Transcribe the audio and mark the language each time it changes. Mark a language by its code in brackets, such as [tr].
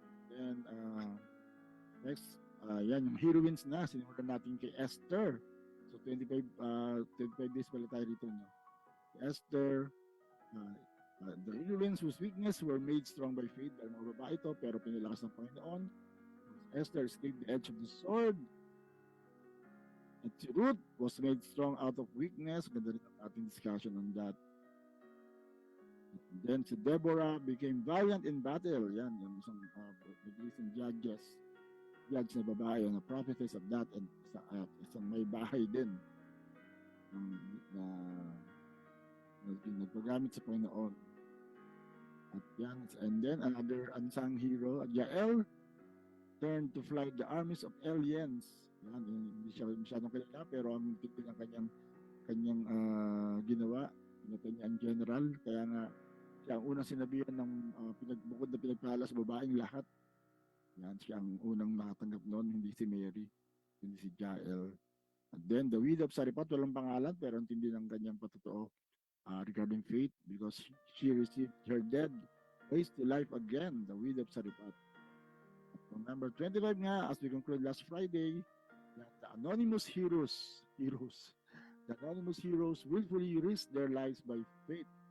[tl] Then, next, yan, yung heroines na, sinimulan natin kay Esther. So, 25 days pala tayo rito, no? [en] Esther, the heroines whose weakness were made strong by faith. [tl] Dahil mga babae ito, pero pinilakas ng Panginoon. [en] Esther escaped the edge of the sword. At si Ruth was made strong out of weakness. [tl] Ganda rin ang ating [en] discussion on that. And then si Deborah became valiant in battle. [tl] Yan, yung isang [en] recent judges. [tl] judge na babae, na prophetess of that, and isang may bahay din ng, na, nagpagamit sa Panginoon. [en] At yan, and then another unsung hero, Jael, turned to fly the armies of aliens. [tl] Yan, hindi siya masyadong kilala, pero ang tindi ng kanyang ginawa, na kanyang general, kaya nga siya ang unang sinabihan ng bukod na pinagpala sa babaeng lahat. Yan, siya ang unang nakatanggap noon, hindi si Mary, hindi si Jael. [en] And then the widow of Sariphat, [tl] walang pangalan, pero ang tindi ng kanyang patotoo [en] regarding faith, because she received her dead raised to life again, the widow of Sariphat. At number 25 nga, as we conclude last Friday, the anonymous heroes, the anonymous heroes willfully risk their lives by faith.